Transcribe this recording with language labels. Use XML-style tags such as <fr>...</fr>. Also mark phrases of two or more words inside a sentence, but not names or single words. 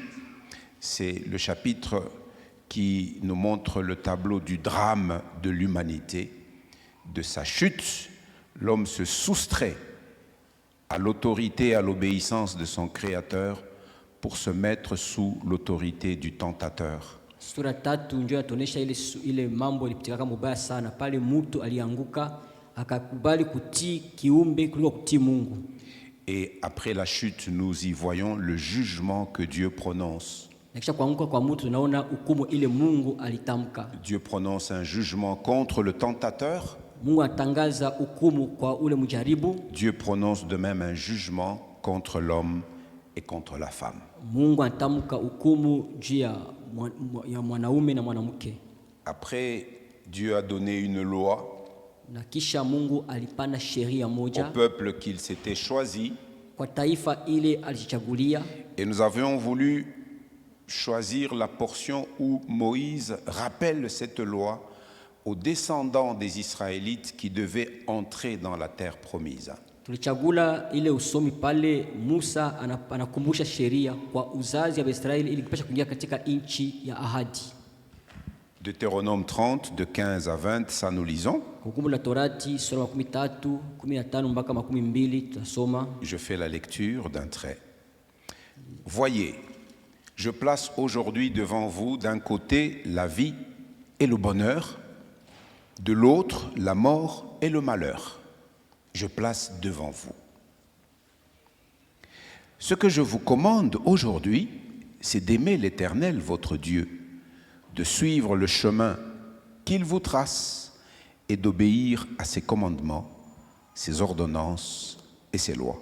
<fr>C'est le chapitre qui nous montre le tableau du drame de l'humanité, de sa chute. L'homme se soustrait à l'autorité et à l'obéissance de son Créateur pour se mettre sous l'autorité du tentateur.</fr> <sw>Sura 3 ndio inatuonyesha ile mambo ilipitika mubaya sana pale mtu alianguka akakubali kutii kiumbe kuliko kutii Mungu.</sw> <fr>Et après la chute, nous y voyons le jugement que Dieu prononce.</fr> <sw>Kisha kuanguka kwa mtu tunaona hukumu ile Mungu alitamka.</sw> <fr>Dieu prononce un jugement contre le tentateur.</fr> <sw>Mungu atangaza hukumu kwa ule mjaribu.</sw> <fr>Dieu prononce de même un jugement contre l'homme et contre la femme.</fr> <sw>Mungu atamka hukumu juu ya mwanaume na mwanamke.</sw> <fr>Après, Dieu a donné une loi</fr> <sw>Na kisha Mungu alipana sheria moja</sw> <fr>au peuple qu'il s'était choisi.</fr> <sw>kwa taifa ile alichagulia.</sw> <fr>Et nous avions voulu choisir la portion où Moïse rappelle cette loi aux descendants des Israélites qui devaient entrer dans la terre promise.</fr> <sw>Tulichagula ile usomi pale Musa anakumbusha sheria kwa uzazi wa Israeli ili kupasha kuingia katika nchi ya ahadi.</sw> <fr>Deutéronome 30, de 15 à 20, ça nous lisons.</fr> <sw>Hukumu la Torati sura 13, 15 mpaka 12 tutasoma.</sw> <fr>Je fais la lecture d'un trait. Voyez, je place aujourd'hui devant vous d'un côté la vie et le bonheur, de l'autre la mort et le malheur. Je place devant vous. Ce que je vous commande aujourd'hui, c'est d'aimer l'Éternel, votre Dieu, de suivre le chemin qu'il vous trace et d'obéir à ses commandements, ses ordonnances et ses lois.</fr>